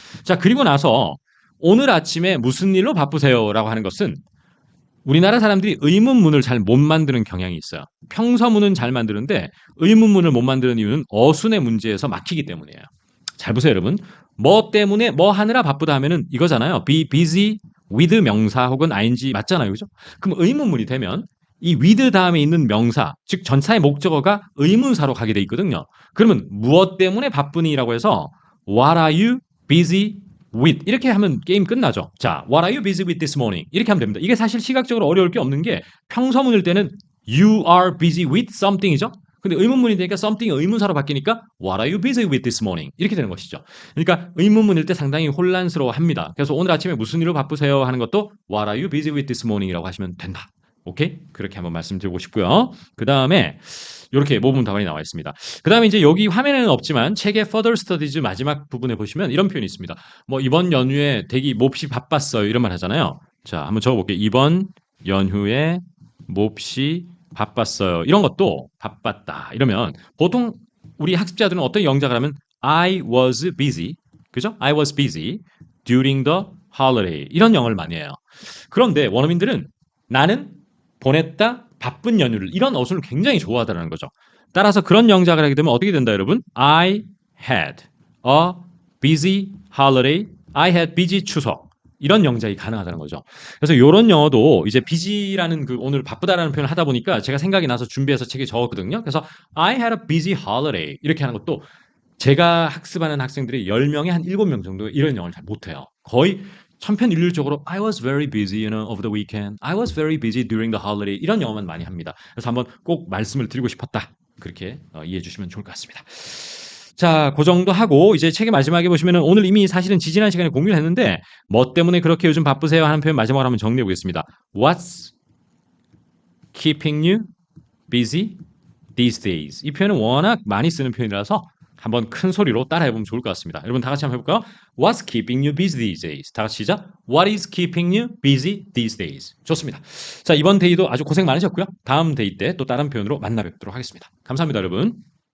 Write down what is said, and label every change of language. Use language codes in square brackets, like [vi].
[ko] 자, 그리고 나서 오늘 아침에 무슨 일로 바쁘세요라고 하는 것은 우리나라 사람들이 의문문을 잘 못 만드는 경향이 있어요. 평서문은 잘 만드는데 의문문을 못 만드는 이유는 어순의 문제에서 막히기 때문이에요. 잘 보세요, 여러분. 뭐 때문에 뭐 하느라 바쁘다 하면은 이거잖아요. be busy with 명사 혹은 ing 맞잖아요. 그죠? 그럼 의문문이 되면 이 with 다음에 있는 명사, 즉 전사의 목적어가 의문사로 가게 돼 있거든요. 그러면 무엇 때문에 바쁘니라고 해서 [en] what are you busy with [ko] 이렇게 하면 게임 끝나죠. [en] 자, what are you busy with this morning? [ko] 이렇게 하면 됩니다. 이게 사실 시각적으로 어려울 게 없는 게 평서문일 때는 [en] you are busy with [ko] something이죠. 근데 의문문이 되니까 [en] something이 의문사로 바뀌니까 what are you busy with this morning? [ko] 이렇게 되는 것이죠. 그러니까 의문문일 때 상당히 혼란스러워합니다. 그래서 오늘 아침에 무슨 일로 바쁘세요 하는 것도 [en] what are you busy with this morning [ko] 이라고 하시면 된다. 오케이? 그렇게 한번 말씀드리고 싶고요. 그 다음에 이렇게 모분 답안이 나와 있습니다. 그 다음에 이제 여기 화면에는 없지만 책의 Further Studies 마지막 부분에 보시면 이런 표현이 있습니다. 뭐 이번 연휴에 되게 몹시 바빴어요. 이런 말 하잖아요. 자, 한번 적어볼게요. 이번 연휴에 몹시 바빴어요. 이런 것도 바빴다. 이러면 보통 우리 학습자들은 어떤 영작을 하면 [en] I was busy. [ko] 그죠? [en] I was busy during the holiday. [ko] 이런 영어를 많이 해요. 그런데 원어민들은 나는 보냈다 바쁜 연휴를 이런 어순을 굉장히 좋아하다는 거죠. 따라서 그런 영작을 하게 되면 어떻게 된다 여러분? [en] I had a busy holiday. I had busy 추석. [ko] 이런 영작이 가능하다는 거죠. 그래서 이런 영어도 이제 busy라는 그 오늘 바쁘다라는 표현을 하다 보니까 제가 생각이 나서 준비해서 책에 적었거든요. 그래서 [en] I had a busy holiday [ko] 이렇게 하는 것도 제가 학습하는 학생들이 10명에 한 7명 정도 이런 영어를 잘 못해요. [en] 거의 천편일률적으로 I was very busy, over the weekend. I was very busy during the holiday. [ko] 이런 영어만 많이 합니다. 그래서 한번 꼭 말씀을 드리고 싶었다. 그렇게 이해해 주시면 좋을 것 같습니다. 자, 그 정도 하고 이제 책의 마지막에 보시면은 오늘 이미 사실은 지지난 시간에 공유를 했는데 뭐 때문에 그렇게 요즘 바쁘세요 하는 표현 마지막으로 한번 정리해 보겠습니다. [en] What's keeping you busy these days? [ko] 이 표현은 워낙 많이 쓰는 표현이라서 한번 큰 소리로 따라해 보면 좋을 것 같습니다. 여러분 다 같이 한번 해볼까요? [en] What's keeping you busy these days? [ko] 다 같이 시작. [en] What is keeping you busy these days? [ko] 좋습니다. 자, 이번 데이도 아주 고생 많으셨고요. 다음 데이 때 또 다른 표현으로 만나 뵙도록 하겠습니다. 감사합니다, 여러분.